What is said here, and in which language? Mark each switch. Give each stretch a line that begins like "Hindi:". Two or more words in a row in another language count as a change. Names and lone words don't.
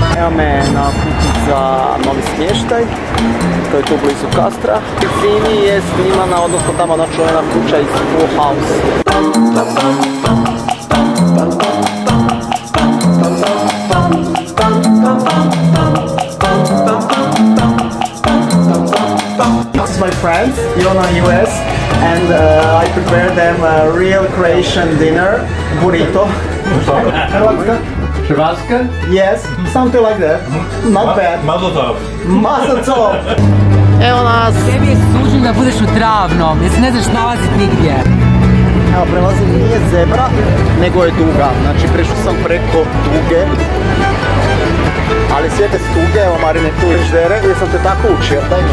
Croatian: me na put za novi smještaj, to je tu blizu Kastra. U blizini je snimana, odnosno tamo ona čuvena kuća iz Full House.
English: This is my friends, Ilona and US, and I prepared them a real Croatian dinner, burrito.
Croatian: Hrvatska?
English: Yes, something like that. Not bad.
Hebrew: Mazel tov. Mazel tov.
Croatian: Evo nas. Tebi je suđen da budeš u Travnom, jer se ne znaš nalaziti nigdje. Evo, prelazim, nije zebra, nego je duga. Znači, prešao sam preko duge. Ali sjete s tuge, evo Marine tu ždere, jer sam te tako učio.